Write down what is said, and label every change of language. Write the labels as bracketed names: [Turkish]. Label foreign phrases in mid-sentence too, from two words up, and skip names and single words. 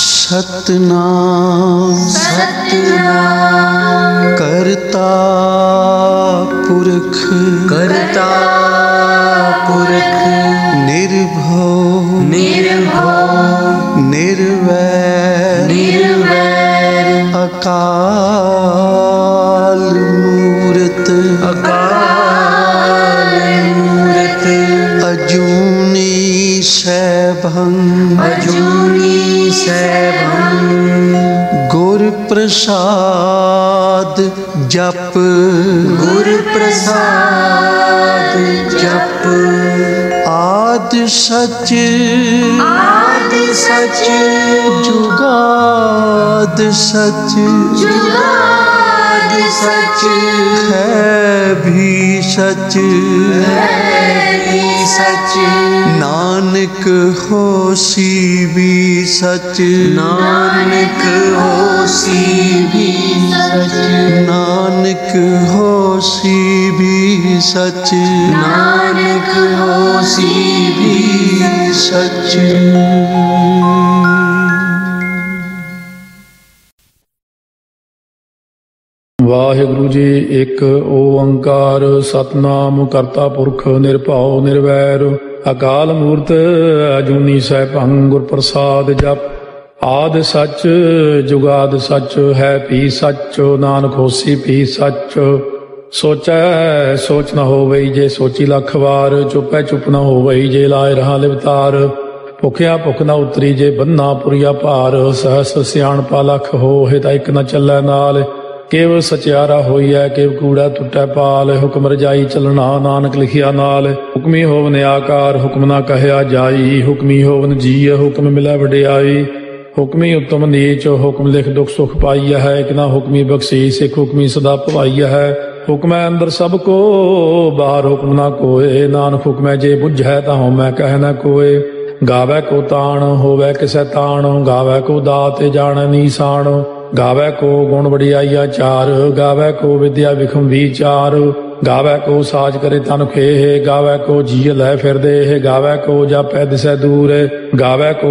[Punjabi] सतनाम सतनाम ਕਰਤਾ ਪੁਰਖ ਕਰਤਾ ਪੁਰਖ निर्भव निर्भव निर्वैर निर्वैर ਅਕਾਲ ਮੂਰਤ ਅਕਾਲ ਮੂਰਤ ਅਜੂਨੀ ਸੈਭੰ ਅਜੂਨੀ ਸੈਭੰ ਗੁਰ ਪ੍ਰਸਾਦ ਜਪ ਗੁਰ ਪ੍ਰਸਾਦ ਜਪ ਆਦ ਸੱਚ ਆਦਿ ਸੱਚ ਜੁਗਾਦ ਸੱਚ ਜੁਗਾਦ ਸੱਚ ਹੈ ਭੀ ਸੱਚ ਭੀ ਸੱਚ ਨਾਨਕ ਹੋਸੀ ਭੀ ਸੱਚ ਨਾਨਕ ਹੋਸੀ ਭੀ ਸੱਚ ਨਾਨਕ ਹੋਸੀ ਭੀ ਸੱਚ ਨਾਨਕ ਹੋਸੀ ਭੀ सच। ਵਾਹਿਗੁਰੂ ਜੀ ਇੱਕ ਓੰਕਾਰ ਸਤਨਾਮ ਕਰਤਾ ਪੁਰਖ ਨਿਰਭਉ ਨਿਰਵੈਰ ਅਕਾਲ ਮੂਰਤ ਅਜੂਨੀ ਸੈਭੰ ਗੁਰ ਪ੍ਰਸਾਦ ਜਪ ਆਦਿ ਸੱਚ ਜੁਗਾਦ ਸੱਚ ਹੈ ਭੀ ਸੱਚ ਨਾਨਕ ਹੋਸੀ ਭੀ ਸੱਚ ਸੋਚੈ ਸੋਚ ਨ ਹੋਵਈ ਜੇ ਸੋਚੀ ਲੱਖ ਵਾਰ ਚੁੱਪੈ ਚੁੱਪ ਨ ਹੋਵਈ ਜੇ ਲਾਇ ਰਹਾ ਲਿਵਤਾਰ ਭੁਖਿਆ ਭੁਖ ਨ ਉਤਰੀ ਜੇ ਬੰਨਾ ਪੁਰੀਆ ਭਾਰ ਸਹਸ ਸਿਆਣਪਾ ਲੱਖ ਹੋਏ ਤਾਂ ਇੱਕ ਨ ਚੱਲੈ ਨਾਲ ਕੇਵ ਸਚਿਆਰਾ ਹੋਇਆ ਕੇਵ ਕੂੜਾ ਟੁਟੈ ਪਾਲ ਹੁਕਮ ਰਜਾਈ ਚਲਨਾ ਨਾਨਕ ਲਿਖਿਆ ਨਾਲ ਹੁਕਮੀ ਹੋਵਨ ਆਕਾਰ ਹੁਕਮ ਨਾ ਕਹਿਆ ਜਾਈ ਹੁਕਮੀ ਹੋਵਨ ਜੀ ਹੁਕਮ ਮਿਲੈ ਵਡਿਆਈ ਹੁਕਮੀ ਉੱਤਮ ਨੀਚ ਹੁਕਮ ਲਿਖ ਦੁਖ ਸੁਖ ਪਾਈ ਹੈ ਏਕ ਨਾ ਹੁਕਮੀ ਬਖਸ਼ੀਸ ਏਕ ਹੁਕਮੀ ਸਦਾ ਭਵਾਈ ਹੈ ਹੁਕਮ ਅੰਦਰ ਸਭ ਕੋ ਬਾਹਰ ਹੁਕਮ ਨਾ ਕੋਇ ਨਾਨਕ ਹੁਕਮ ਜੇ ਬੁਝੈ ਤਾਂ ਮੈਂ ਕਹਿ ਨ ਕੋਇ ਗਾਵੈ ਕੋ ਤਾਣ ਹੋਵੈ ਕਿਸੈ ਤਾਣ ਗਾਵੈ ਕੋ ਦਾਤ ਜਾਣ ਨੀਸਾਣ ਗਾਵੈ ਕੋ ਗੁਣ ਵਡਿਆਈਆ ਚਾਰ ਗਾਵੈ ਕੋ ਵਿਦਿਆ ਵਿਖਮ ਵਿਚਾਰ ਗਾਵੈ ਕੋ ਸਾਜ ਕਰੇ ਤਨ ਖੇਹ ਗਾਵੈ ਕੋ ਜੀ ਲੈ ਫਿਰ ਦੇ ਗਾਵੈ ਕੋ ਜਾਪੈ ਦਿਸੈ ਦੂਰ ਗਾਵੈ ਕੋ